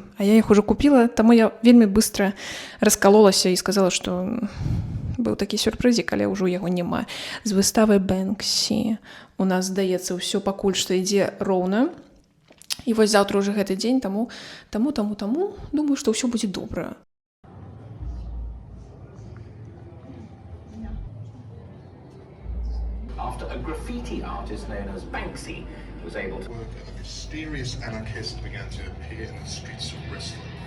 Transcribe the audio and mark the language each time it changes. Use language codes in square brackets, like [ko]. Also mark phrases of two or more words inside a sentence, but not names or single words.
[be] А я іх ужо купіла, таму я вельмі быстра раскалолася і сказала, што быў такі сюрпрызік, але ўжо яго няма. З выставай Бэнксі у нас, здаецца, ўсё пакуль што ідзе роўна. І вось заўтра ўжо гэты дзень, таму, думаю, што ўсё будзе добра. [en] After a graffiti artist known as Banksy was able to work, a mysterious anarchist began to appear in the streets of Bristol.